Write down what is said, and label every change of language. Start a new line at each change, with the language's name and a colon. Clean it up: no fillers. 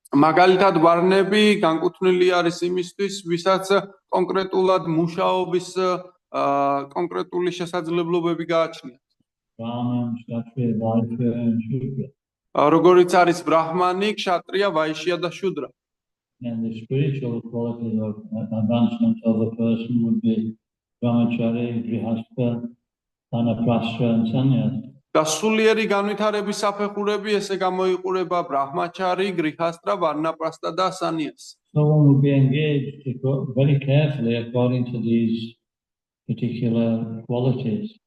Georgian: მაგალითად ვარნები განკუთვნილი არის იმისთვის, ვისაც კონკრეტულად მუშაობის კონკრეტული შესაძლებლობები გააჩნიათ.
English: Brahman, Kshatriya, Vaishya and Shudra.
Georgian: როგორიც არის ბრაჰმანი, kshātriya, vaishya და shudra.
English: And the spiritual quality of advancement of a person would be brahmachari, grihastha, vanaprastha and sannyasa.
Georgian: და სულიერი განვითარების საფეხურები ესე გამოიყურება ბრაჰმაჩარი, გრიჰასტრა, ვარნაპრასტა და სანიას.
English: So one would be engaged very carefully according to these particular qualities.